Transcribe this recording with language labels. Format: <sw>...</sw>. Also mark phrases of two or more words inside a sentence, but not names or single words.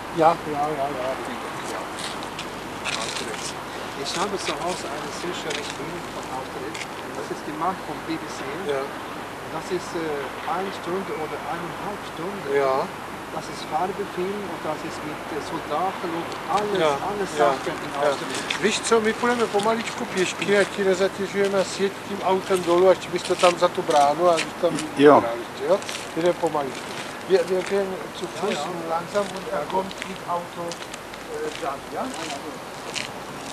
<de>Austerlitz. Ich habe zu Hause eine sehr schöne Film von Austerlitz. Das ist gemacht vom BBC. Ja. Das ist 1 Stunde oder 1,5 Stunden. Ja. Das ist Farbefilm und das ist mit Soldaten und alles, Ja. alles Ja. Sachen in Austerlitz.</de> <cs>Víš co, my půjdeme pomaličku pěšky, ať ti nezatěžujeme a sjeď tím autem dolů, ať bys to tam za tu bránu a tam Jo. jo? Jdeme pomaličku.</cs> <de>Wir gehen zu Fuß langsam und er kommt mit Auto dran, ja?</de>